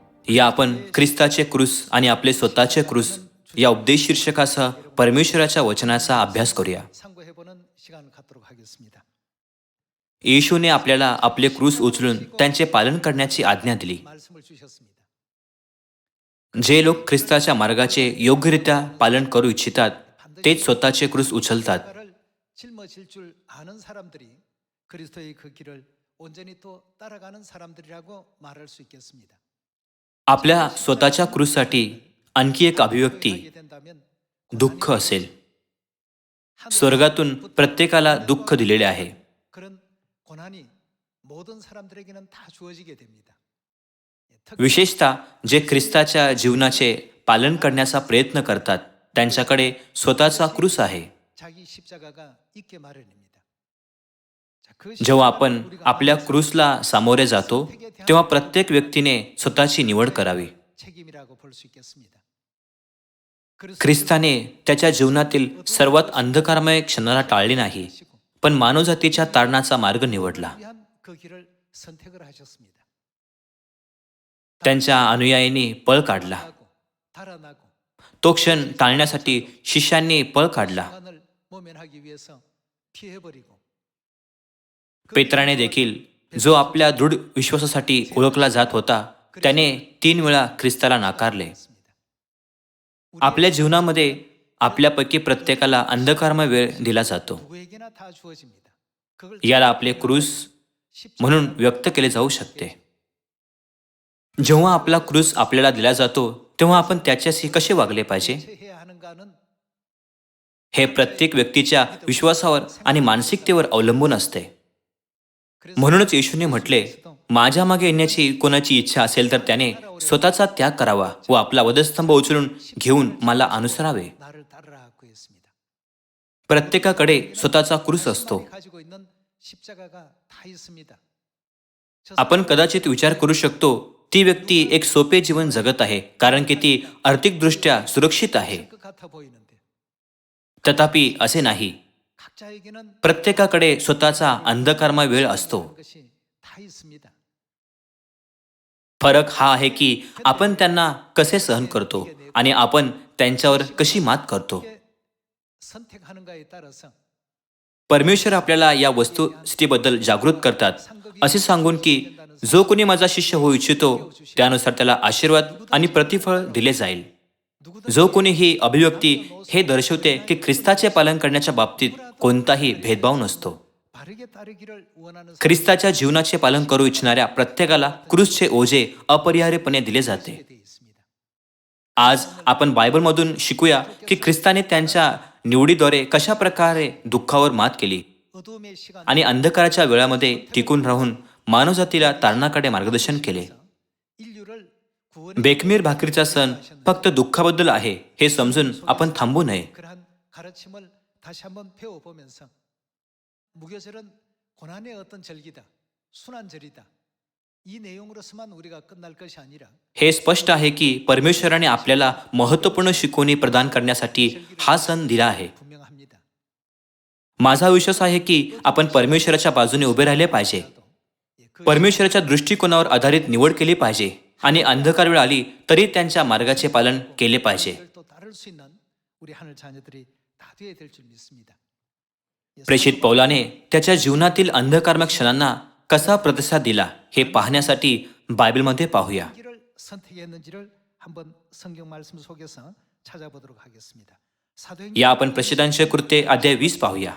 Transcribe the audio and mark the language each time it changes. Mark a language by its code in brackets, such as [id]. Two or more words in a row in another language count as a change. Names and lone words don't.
[mr] या आपण ख्रिस्ताचे क्रूस आणि आपले स्वतःचे क्रूस या उपदेश शीर्षकासह परमेश्वराच्या वचनाचा अभ्यास करूया. येशूने आपल्याला आपले क्रूस उचलून त्यांचे पालन करण्याची आज्ञा दिली. जे लोक ख्रिस्ताच्या मार्गाचे योग्यरित्या पालन करू इच्छितात तेच स्वतःचे क्रूस उचलतात. [ko] 짊어질 줄 아는 사람들이 그리스도의 그 길을 온전히 또 따라가는 사람들이라고 말할 수 있겠습니다. [mr] आपल्या स्वतःच्या क्रूससाठी आणखी एक अभिव्यक्ती दुःख असेल. स्वर्गातून प्रत्येकाला दुःख दिलेले आहे. [ko] 그런 고난이 모든 사람들에게는 다 주어지게 됩니다. [mr] विशेषतः जे ख्रिस्ताच्या जीवनाचे पालन करण्याचा प्रयत्न करतात त्यांच्याकडे स्वतःचा क्रूस आहे. [ko] 자기 십자가가 있게 마련입니다. [mr] जेव्हा आपण आपल्या क्रूसला सामोरे जातो तेव्हा प्रत्येक व्यक्तीने स्वतःची निवड करावी. [ko] 책임이라고 볼 수 있겠습니다. [mr] ख्रिस्ताने त्याच्या जीवनातील सर्वात अंधकारमय क्षणाला टाळले नाही, पण मानवजातीच्या तारणाचा मार्ग निवडला. [ko] 그 길을 선택을 하셨습니다. [mr] त्यांच्या अनुयायांनी पळ काढला. [ko] 달아나고 [mr] तो क्षण टाळण्यासाठी शिष्यांनी पळ काढला. [ko] 시간을 모면하기 위해서 피해버리고 [mr] पेत्राने देखील, जो आपल्या दृढ विश्वासासाठी ओळखला जात होता, त्याने 3 वेळा ख्रिस्ताला नाकारले. आपल्या जीवनामध्ये आपल्यापैकी प्रत्येकाला अंधकारमय वेळ दिला जातो. [ko] 누구에게나 다 주어집니다. 그걸 [mr] याला आपले क्रूस म्हणून व्यक्त केले जाऊ शकते. जेव्हा आपला क्रूस आपल्याला दिला जातो तेव्हा आपण त्याच्याशी कसे वागले पाहिजे [ko] 해야 하는가는 [mr] हे प्रत्येक व्यक्तीच्या विश्वासावर आणि मानसिकतेवर अवलंबून असते. म्हणूनच येशूने म्हटले, माझ्या मागे येण्याची कोणाची इच्छा असेल तर त्याने स्वतःचा त्याग करावा व आपला वधस्तंभ उचलून घेऊन मला अनुसरावे. [ko] 나를 따르라고 했습니다. [mr] प्रत्येकाकडे स्वतःचा क्रूस असतो. [ko] 가지고 있는 십자가가 다 있습니다. [mr] आपण कदाचित विचार करू शकतो ती व्यक्ती एक सोपे जीवन जगत आहे कारण की ती आर्थिकदृष्ट्या सुरक्षित आहे. [ko] 것 같아 보이는데 [mr] तथापि असे नाही. [ko] 각자에게는 [mr] प्रत्येकाकडे स्वतःचा अंधकारमय वेळ असतो. [ko] 것이 다 있습니다. [mr] फरक हा आहे की आपण त्यांना कसे सहन करतो आणि आपण त्यांच्यावर कशी मात करतो. [ko] 선택하는가에 따라서 [mr] परमेश्वर आपल्याला या वस्तुस्थितीबद्दल जागृत करतात, असे सांगून की जो कोणी माझा शिष्य होऊ इच्छितो त्यानुसार त्याला आशीर्वाद आणि प्रतिफळ दिले जाईल. जो कोणी ही अभिव्यक्ती हे दर्शवते की ख्रिस्ताचे पालन करण्याच्या बाबतीत कोणताही भेदभाव नसतो. [ko] 바르게 따르기를 원하는 [mr] ख्रिस्ताच्या जीवनाचे पालन करू इच्छिणाऱ्या प्रत्येकाला क्रूसचे ओझे अपरिहार्यपणे दिले जाते. [ko] 사람들에 있습니다. [mr] आज आपण बायबलमधून शिकूया की ख्रिस्ताने त्यांच्या निवडीद्वारे कशा प्रकारे दुःखावर मात केली [ko] 어둠의 시간 [mr] आणि अंधकाराच्या वेळामध्ये टिकून राहून मानवजातीला तारणाकडे मार्गदर्शन केले. [ko] 인류를 구원 [mr] बेखमीर भाकरीचा सण फक्त दुःखाबद्दल आहे हे समजून आपण थांबू नये. [ko] 그러한 가르침을 다시 한번 배워보면서 무교절은 고난의 어떤 절기다, 순환절이다. 이 내용으로서만 우리가 끝날 것이 아니라 [mr] हे स्पष्ट आहे की परमेश्वराने आपल्याला महत्त्वपूर्ण शिकवणी प्रदान करण्यासाठी हा सण दिला आहे. [ko] 분명합니다. [mr] माझा विश्वास आहे की आपण परमेश्वराच्या बाजूने उभे राहिले पाहिजे. परमेश्वराच्या दृष्टिकोनावर आधारित निवड केली पाहिजे आणि अंधकार वेळ आली तरी त्यांच्या मार्गाचे पालन केले पाहिजे. [ko] 또 따를 수 있는 우리 하늘 자녀들이 다 되어야 될 줄 믿습니다. [mr] प्रेषित पौलाने त्याच्या जीवनातील अंधकारमय क्षणांना कसा प्रतिसाद दिला हे पाहण्यासाठी बायबलमध्ये पाहूया. [ko] 길을 선택했는지를 한번 성경 말씀 속에서 찾아보도록 하겠습니다. 사도행전 [mr] या आपण प्रसिद्धांचे कृत्ये अध्याय 20 पाहूया.